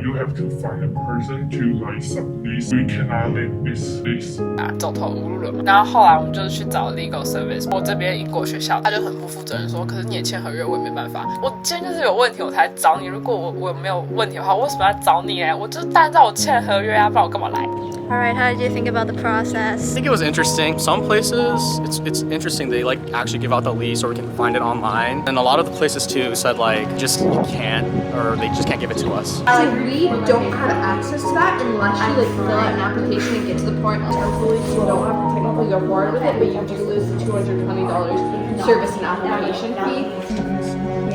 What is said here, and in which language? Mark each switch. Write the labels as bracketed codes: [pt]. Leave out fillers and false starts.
[en] You have to find a person to like sublease. We cannot live this lease. [zh] 走投无路了嘛。然后后来我们就是去找 legal service。我这边英国学校，他就很不负责任说，可是你也签合约，我也没办法。我今天就是有问题我才找你，如果我没有问题的话，我为什么要找你呢？我就是按照我签合约啊，不然我干嘛来 [en] ？Alright, how did you think about the process? I think it was interesting. Some places, it's interesting. They like actually give out the lease, or we can find it online. And a lot of the places too said like just you can't, or they just can't give it to us. We don't have access to that unless you like fill out an application and get to the point of you don't have to technically go forward with it, but you just lose the $220 service and application fee.